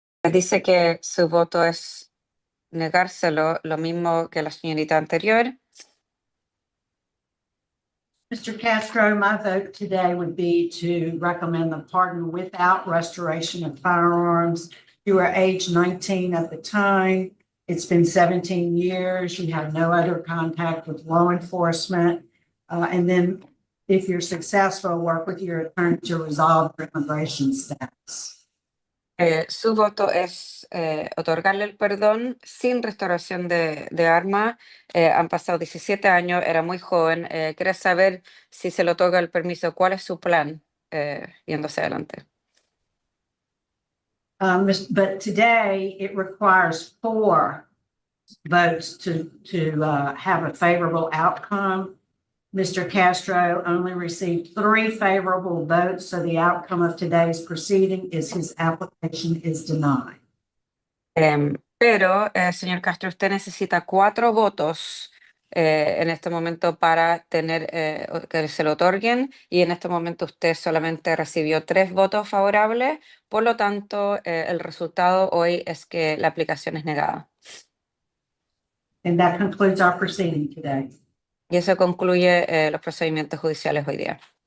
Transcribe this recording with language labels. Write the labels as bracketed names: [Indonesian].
[Spanish] Dice que su voto es negárselo, lo mismo que la señorita anterior. [English] Mr. Castro, my vote today would be to recommend the pardon without restoration of firearms. You were age 19 at the time. It's been 17 years. You have no other contact with law enforcement. And then if you're successful, work with your attorney to resolve your immigration status. [Spanish] Su voto es otorgarle el perdón sin restauración de arma. Han pasado 17 años, era muy joven. Quiere saber si se le otorga el permiso, cuál es su plan yendo hacia adelante. [English] But today it requires 4 votes to have a favorable outcome. Mr. Castro only received 3 favorable votes, so the outcome of today's proceeding is his application is denied. [Spanish] Pero, señor Castro, usted necesita 4 votos en este momento para tener que se lo otorguen, y en este momento usted solamente recibió 3 votos favorables, por lo tanto, el resultado hoy es que la aplicación es negada. [English] And that concludes our proceeding today. [Spanish] Y eso concluye los procedimientos judiciales hoy día.